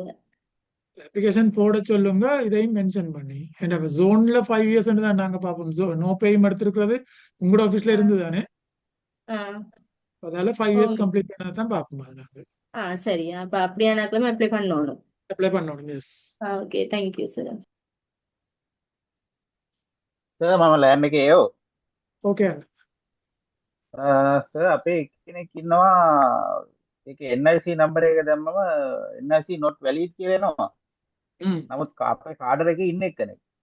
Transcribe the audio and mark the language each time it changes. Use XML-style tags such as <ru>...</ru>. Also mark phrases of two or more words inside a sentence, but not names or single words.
<ta>அப்ளிகேஷன் போட சொல்லுங்க, இதையும் மென்ஷன் பண்ணி. ஏன்னா ஜோன்ல 5 years தான் நாங்க பார்ப்போம்.</ta> <en>no payum</en> <ta>எடுத்திருக்கிறது உங்களோட ஆபீஸ்ல இருந்து தானே, அதால 5 years கம்ப்ளீட் பண்ணதான் பார்ப்போம். அதனால சரி. அப்ப அப்படியானாக்களும் அப்ளை பண்ணணும். அப்ளை பண்ணணும். எஸ்.</ta> <en>okay, thank you sir.</en> <si>සර් මම ලෑම් එකේ යෝ.</si> <ta>ஓகே.</ta> <si>සර් අපේ කෙනෙක් ඉන්නවා ඒක NIC නම්බර් එක දැම්මම</si> <en>NIC not valid</en> <si>කියලා එනවා. නමුත් අපේ කාඩර් එකේ ඉන්න එක්කනේ.</si>